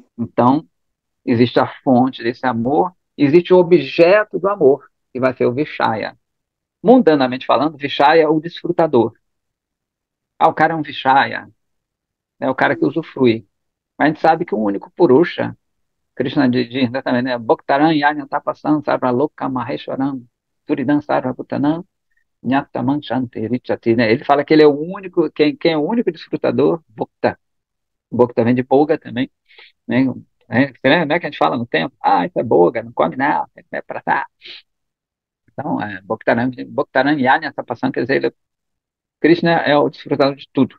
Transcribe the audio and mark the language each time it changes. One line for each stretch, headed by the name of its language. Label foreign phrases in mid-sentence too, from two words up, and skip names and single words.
Portuguese: Então, existe a fonte desse amor, existe o objeto do amor, que vai ser o Vishaya. Mundanamente falando, Vishaya é o desfrutador. O cara é um Vishaya, é o cara que Uhum. usufrui. Mas a gente sabe que o único Purusha, Krishna diz né, também, né?
Sanskrit: Bhaktaran Yajna Tapasan Sarva Loka Maheshwaram Suridan Sarva Bhutanam Nyataman Shanti Richati,
Portuguese: né? Ele fala que ele é o único, quem é o único desfrutador, Bhakta. Bhakta vem de Boga também, né? Você lembra, né, que a gente fala no tempo? Isso é Boga, não come não, é pra tá. Então,
Sanskrit: Bhaktaran Yajna Tapasan,
Portuguese: quer dizer, Krishna é o desfrutador de tudo.